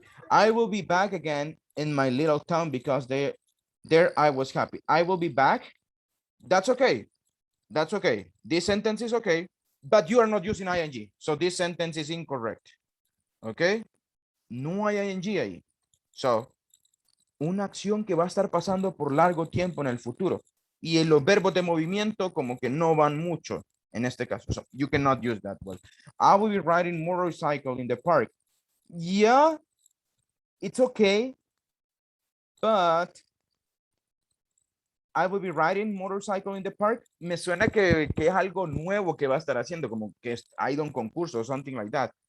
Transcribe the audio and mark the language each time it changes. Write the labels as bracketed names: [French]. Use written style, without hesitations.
[English] I will be back again in my little town because there I was happy. I will be back. That's okay. That's okay. This sentence is okay, but you are not using ing. So this sentence is incorrect. [Spanish] Okay. No hay ing ahí. So, una acción que va a estar pasando por largo tiempo en el futuro. Y en los verbos de movimiento como que no van mucho en este caso. [English] So you cannot use that word. I will be riding motorcycle in the park. Yeah, it's okay, but I will be riding motorcycle in the park. [Spanish] Me suena que es algo nuevo que va a estar haciendo, como que ha ido a un concurso [English] or something like that.